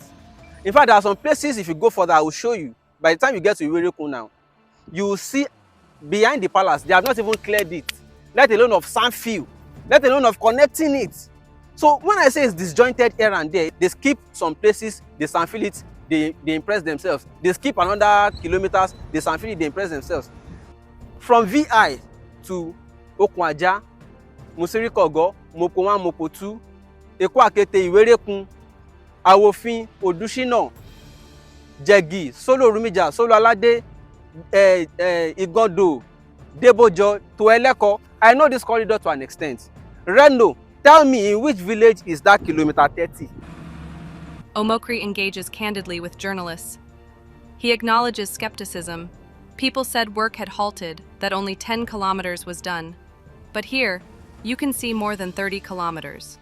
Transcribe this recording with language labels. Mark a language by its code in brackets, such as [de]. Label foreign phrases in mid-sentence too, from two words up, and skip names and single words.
[en] In fact, there are some places, if you go further, I will show you. By the time you get to Iwerekun now, you will see behind the palace, they have not even cleared it, let alone of sandfill, let alone of connecting it. So when I say it's disjointed here and there, they skip some places, they sandfill it, they impress themselves. They skip another kilometers, they sandfill it, they impress themselves. From VI to Okunaja, Musirikogo, Mopo 1, Mopo 2, Eko Akete, Iwerekun, Awofin, Odushina, Jegi, Solo Rumija, Solo Alade, Igodo, Debojo, to Eleko. I know this corridor to an extent. Reno, tell me in which village is that kilometer 30? Omokri engages candidly with journalists. He acknowledges skepticism. People said work had halted, that only 10 kilometers was done. But here, you can see more than 30 kilometers.